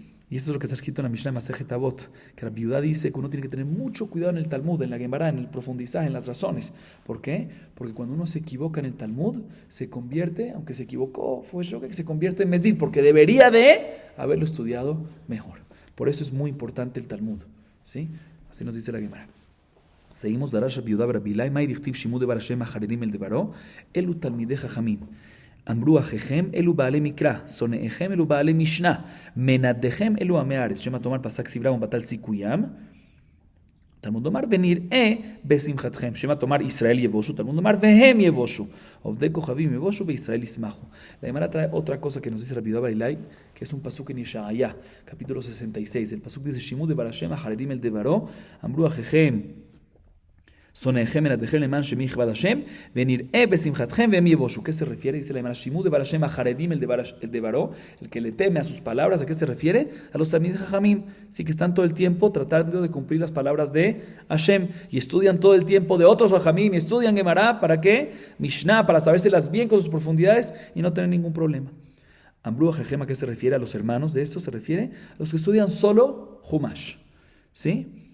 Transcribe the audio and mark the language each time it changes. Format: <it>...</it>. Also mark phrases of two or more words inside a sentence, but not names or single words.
<es>Y eso es lo que está escrito en la Mishnah Masejet Avot, que la viuda dice que uno tiene que tener mucho cuidado en el Talmud, en la Gemara, en el profundizaje, en las razones. ¿Por qué? Porque cuando uno se equivoca en el Talmud, se convierte, aunque se equivocó, fue shogeg, se convierte en mezid, porque debería de haberlo estudiado mejor. Por eso es muy importante el Talmud, ¿sí? Así nos dice la Gemara.</es> <he>Seguimos דרש רבי יהודה בר אילעאי מאי דכתיב שמעו דבר השם החרדים אל דברו אלו תלמידי חכמים. אמרו אחיכם אלו בעלי מקרא, שונאיכם אלו בעלי משנה, מנדיכם אלו עמי הארץ. שמא תאמר פסק סבלם ובטל סיכוים. תלמוד לומר ונראה בשמחתכם. שמא תאמר ישראל יבושו, תלמוד לומר והם יבושו. עובדי כוכבים יבושו וישראל ישמחו.</he> <es>La Gemara trae otra cosa que nos dice Rabbi Yehuda bar Ilai, que es un pasuk en Yeshaya, capítulo 66. El pasuk dice,</es> <he>שימוד דבר השם החרדים אל דברו, אמרו אחיכם שונאיכם מנדיכם למען שמי יכבד השם, ונראה בשמחתכם והם יבושו.</he> <es>¿Qué se refiere? Dice la Gemara,</es> <he>שימוד דבר השם החרדים אל דברו,</he> <es>el que le teme a sus palabras. ¿A qué se refiere? A los</es> <he>תלמידי חכמים,</he> <es>sí, que están todo el tiempo tratando de cumplir las palabras de Hashem, y estudian todo el tiempo de otros jajamim, y estudian Gemara, ¿para qué? Mishnah, para sabérselas bien con sus profundidades y no tener ningún problema.</es> <he>אמרו אחיכם,</he> <es>¿a qué se refiere? A los hermanos de esto se refiere a los que estudian solo Humash, ¿sí?</es>